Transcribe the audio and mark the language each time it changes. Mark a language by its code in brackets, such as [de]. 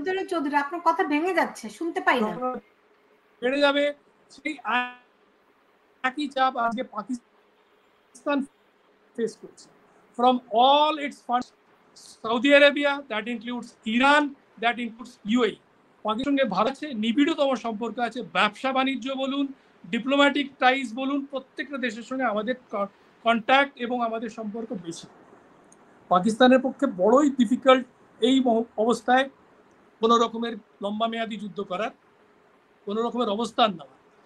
[bn] চৌধুরী আপনার কথা ভেঙে যাচ্ছে, শুনতে পাই না, বেড়ে যাবে। সেই একই চাপ আজকে পাকিস্তান ফেস করছে [en] from all its funds. Saudi Arabia, that includes Iran, that includes UAE. [bn] পাকিস্তানের সঙ্গে ভারতের নিবিড়তম সম্পর্ক আছে, ব্যবসা বাণিজ্য বলুন, ডিপ্লোম্যাটিক টাইজ বলুন, প্রত্যেকটা দেশের সঙ্গে আমাদের কন্ট্যাক্ট এবং আমাদের সম্পর্ক বেশি। পাকিস্তানের পক্ষে বড়ই ডিফিকাল্ট এই অবস্থায় কোনো রকমের লম্বা মেয়াদী যুদ্ধ করার, কোনো রকমের অবস্থান নেওয়া।